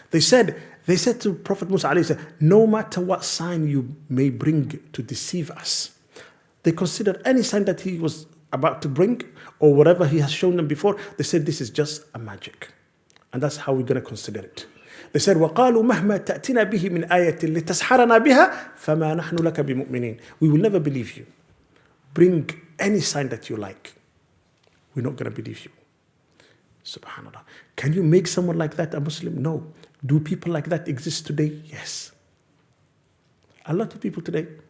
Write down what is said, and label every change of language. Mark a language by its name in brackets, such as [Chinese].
[English] They said to Prophet Musa alayhi salam, no matter what sign you may bring to deceive us. They considered any sign that he was about to bring or whatever he has shown them before, they said this is just a magic. And that's how we're going to consider it. They said, [Arabic] وَقَالُوا مَهْمَا تَأْتِنَا بِهِ مِنْ آيَةٍ لِتَسْحَرَنَا بِهَا فَمَا نَحْنُ لَكَ بِمُؤْمِنِينَ. [English] We will never believe you. Bring any sign that you like. We're not going to believe you. Subhanallah. Can you make someone like that a Muslim? No. Do people like that exist today? Yes. A lot of people today.